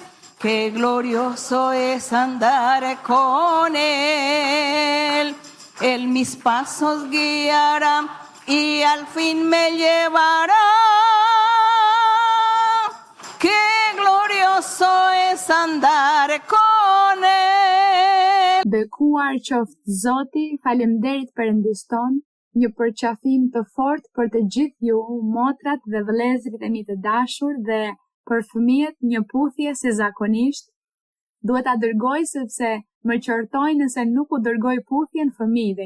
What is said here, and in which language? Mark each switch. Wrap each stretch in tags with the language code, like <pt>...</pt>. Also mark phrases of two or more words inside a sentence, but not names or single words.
<es>Qué glorioso es andar con Él. Él mis pasos guiará y al fin me llevará. Qué glorioso es andar con Él.</es> <sq>Bekuar qoftë Zoti, faleminderit Perëndis ton, një përqafim të fortë për të gjithë ju, motrat dhe vëllezërit e mi të dashur, dhe për fëmijët një puthje si zakonisht. Duhet ta dërgoj sepse më qortojnë nëse nuk u dërgoj puthjen fëmijëve.</sq>